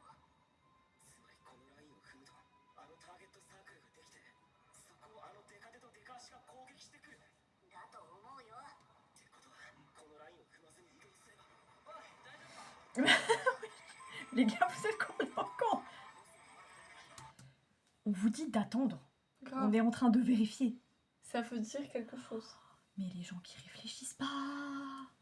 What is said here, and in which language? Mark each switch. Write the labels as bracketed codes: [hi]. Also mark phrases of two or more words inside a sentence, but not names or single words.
[ja] つまりこのラインを踏むとあのターゲットサークルができてそこをあのデカデとデカ足が攻撃してくる。だと思うよってことはこのラインを踏まずに移動すれば。おい、大丈夫か。 [fr] Les gars, vous êtes complètement cons. On vous dit d'attendre. On Grave. est en train de vérifier. Ça veut dire quelque chose. Mais les gens qui réfléchissent pas.